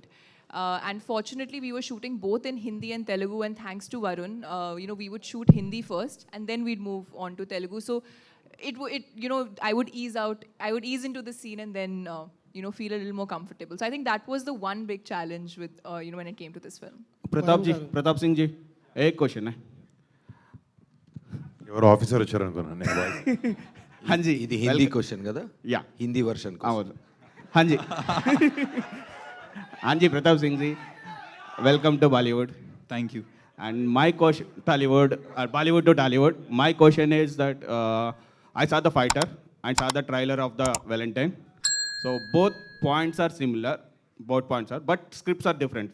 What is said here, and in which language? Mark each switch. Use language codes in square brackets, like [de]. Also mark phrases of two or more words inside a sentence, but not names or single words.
[en] And fortunately, we were shooting both in Hindi and Telugu, and thanks to Varun, we would shoot Hindi first, and then we'd move on to Telugu. So I would ease into the scene and then, feel a little more comfortable. So I think that was the one big challenge with, when it came to this film. [hi] Pratap Singh ji, एक क्वेश्चन है. [te] ఎవరు ఆఫీసర్ వచ్చారు అనుకున్నాను నేను voice. [hi] हाँ जी, [te] ఇది [en] Hindi question [te] కదా? యా, [en] Hindi version. [te] అవును. [hi] हाँ जी. हाँ जी, Pratap Singh ji, [en] welcome to Bollywood. Thank you. And my question, Bollywood to Tollywood. My question is that I saw the fighter and saw the trailer of the Valentine. So both points are similar. But scripts are different.